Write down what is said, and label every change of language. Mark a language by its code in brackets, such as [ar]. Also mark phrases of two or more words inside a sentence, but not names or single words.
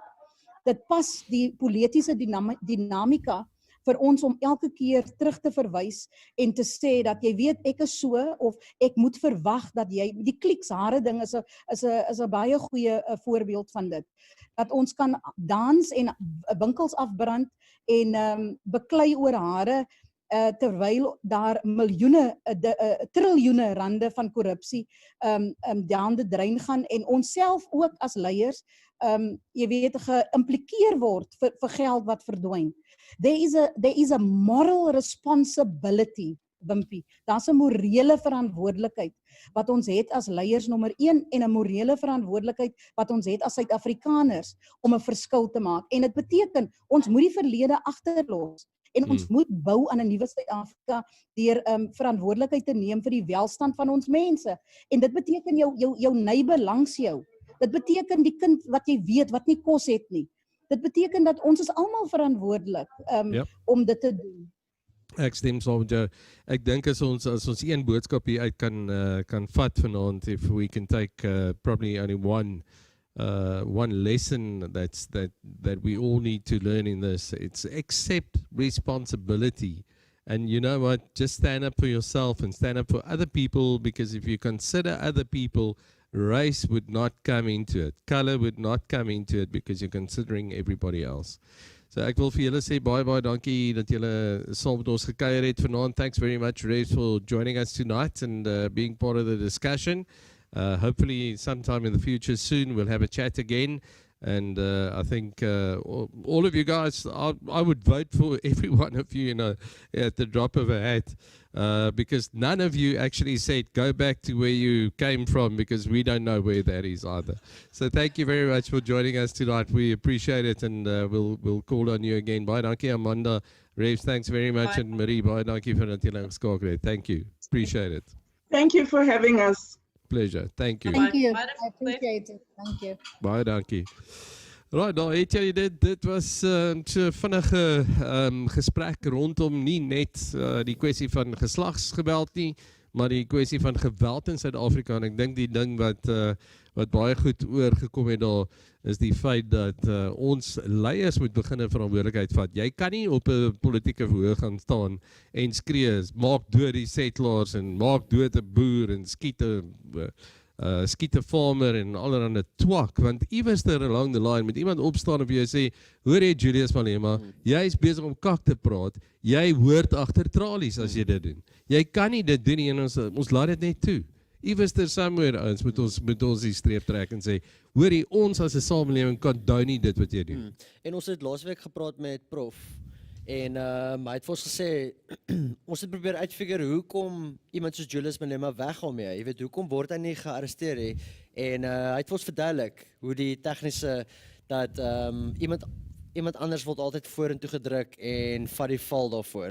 [af] Dit pas die politiese dinamika vir ons om elke keer terug te verwys en te sê dat jy weet ek is so, of ek moet verwag dat jy, die klikshare ding is 'n baie goeie voorbeeld van dit. Dat ons kan dans en winkels afbrand en beklei oor hare, terwyl daar miljoene, triljoene rande van korrupsie [en] down the drain [af] gaan, en ons self ook as leiers jy weet, geïmplikeer word vir geld wat verdwyn. [en] There is a moral responsibility, Wimpie. [af] Daar's 'n morele verantwoordelikheid wat ons het as leiers nommer 1, en 'n morele verantwoordelikheid wat ons het as Suid-Afrikaners om 'n verskil te maak. En dit beteken ons moet die verlede agterlos. En ons moet bou aan 'n nuwe Suid-Afrika deur verantwoordelikheid te neem vir die welstand van ons mense. En dit beteken jou neighbor langs jou. Dit beteken die kind wat jy weet wat nie kos het nie. Dit beteken dat ons is almal verantwoordelik om dit te doen. Ek stem saam met jou. Ek dink as ons een boodskap hier uit kan vat vanaand, [en] if we can take probably only one lesson that we all need to learn in this, it's accept responsibility And you know what? Just stand up for yourself and stand up for other people, because if you consider other people, race would not come into it. Color would not come into it because you're considering everybody else. [af] So ek wil vir julle sê baie dankie dat julle saam met ons gekuier het vanaand. [en] Thanks very much, Rev, for joining us tonight and being part of the discussion. Hopefully sometime in the future soon we'll have a chat again. And I think all of you guys, I would vote for every one of you, at the drop of a hat, because none of you actually said go back to where you came from, because we don't know where that is either. So thank you very much for joining us tonight. We appreciate it, and we'll call on you again. [af] Baie dankie, Amanda. Reeves, [en] thanks very much, [af] and Marie, baie dankie vir dat julle geskakel het. [en] Thank you. Appreciate it. Thank you for having us. Pleasure. Thank you. Thank you. I appreciate it. Thank you. [af] Baie dankie. Right, nou het jy dit was so vinnige gesprek rondom nie net die kwessie van geslagsgeweld nie, maar die kwessie van geweld in Suid-Afrika. En ek dink die ding wat baie goed oorgekom het daar is die feit dat ons leiers moet begin 'n verantwoordelikheid vat. Jy kan nie op 'n politieke verhoog gaan staan en skree, maak dood die settlers en maak dood 'n boer en skiet 'n farmer en allerhande twak, want iewers [en] there along the line [af] moet iemand opstaan op jou sê, hoor jy Julius Malema, jy is besig om kak te praat, jy hoort agter tralies as jy dit doen. Jy kan nie dit doen nie, en ons laat dit net toe. Iewers [en] there somewhere [af] ons moet ons die streep trek en sê, hoor jy, ons as 'n samelewing kan dou nie dit wat jy doen. En ons het laasweek gepraat met Prof en hy het vir ons gesê ons het probeer uitfigure hoekom iemand soos Julius Malema weggaan mee. Jy weet, hoekom word hy nie gearresteer nie? En hy het vir ons verduidelik hoe die tegniese dat iemand anders word altyd vorentoe gedruk en vat die val daarvoor.